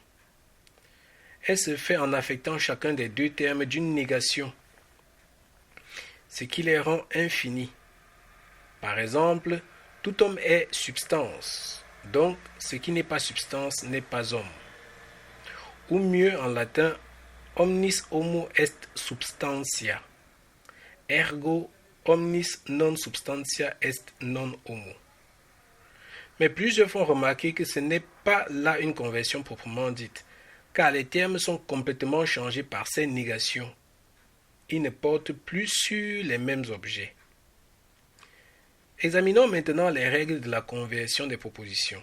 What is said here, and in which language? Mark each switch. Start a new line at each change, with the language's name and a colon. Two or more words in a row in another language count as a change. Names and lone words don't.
French: Elle se fait en affectant chacun des deux termes d'une négation, ce qui les rend infinis. Par exemple, tout homme est substance, donc ce qui n'est pas substance n'est pas homme. Ou mieux en latin,
Latin: omnis homo est substantia, ergo omnis non substantia est non homo.
French: Mais plusieurs font remarquer que ce n'est pas là une conversion proprement dite, car les termes sont complètement changés par ces négations. Ils ne portent plus sur les mêmes objets. Examinons maintenant les règles de la conversion des propositions.